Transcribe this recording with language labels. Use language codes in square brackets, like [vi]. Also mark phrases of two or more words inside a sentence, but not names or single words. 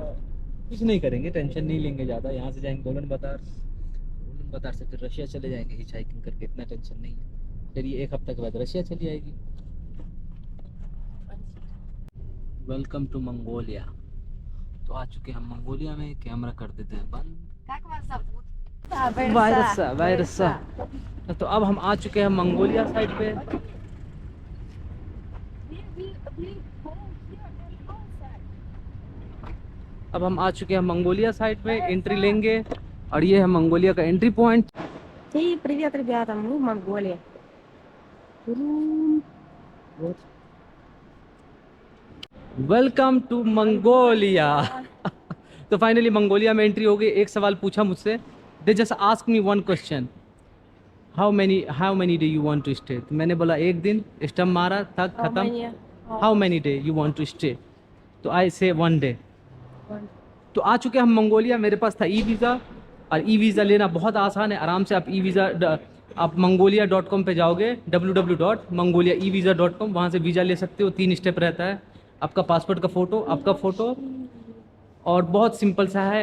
[hi] कुछ नहीं करेंगे, टेंशन नहीं लेंगे ज़्यादा। यहाँ से जाएंगे गोलन बाजार से फिर रशिया चले जाएंगे [en] hitchhiking [hi] करके, इतना टेंशन नहीं है। फिर ये 1 हफ्ते के बाद रशिया चली जाएगी। [en] Welcome to Mongolia. [hi] तो आ चुके हैं हम मंगोलिया में। कैमरा कर देते हैं बंद। [ru] Как вас зовут? [hi] वायरस। तो अब हम आ चुके हैं मंगोलिया साइड पे। अब हम आ चुके हैं मंगोलिया साइड पे, एंट्री लेंगे और ये है मंगोलिया का [en] entry point. [ru] Эй, привет, ребята, мы в Монголии. Турум. [en] Welcome to Mongolia. [hi] तो फाइनली मंगोलिया में एंट्री हो गई। एक सवाल पूछा मुझसे, [en] they just ask me one question, how many day you want to stay. [hi] तो मैंने बोला 1 दिन, स्टम्प मारा था, खत्म। [en] how many day you want to stay, तो I say 1 day। [hi] तो आ चुके हम मंगोलिया। मेरे पास था ई वीज़ा, और ई वीज़ा लेना बहुत आसान है। आराम से आप ई वीज़ा आप mongolia.com पे जाओगे, www.mongoliaevisa.com, वहाँ से वीज़ा ले सकते हो। 3 स्टेप रहता है, आपका पासपोर्ट का फ़ोटो, आपका फ़ोटो, और बहुत सिंपल सा है।